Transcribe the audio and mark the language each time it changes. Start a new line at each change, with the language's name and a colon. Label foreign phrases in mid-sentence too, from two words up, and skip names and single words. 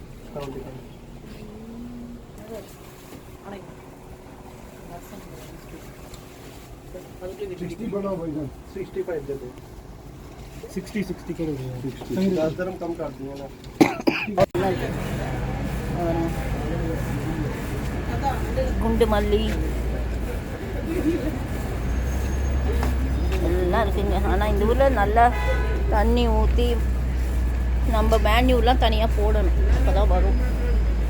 Hindi: बनाओ भाई 65 दे दो. 60 करो. 10 dirham कम कर दिया ना.
Tamil: குண்டு மல்லி எல்லாம் இருக்குங்க. ஆனால் இந்த ஊரில் நல்லா தண்ணி ஊற்றி நம்ம மேன்யூலாம் தனியாக போடணும், அப்போ தான் வரும்.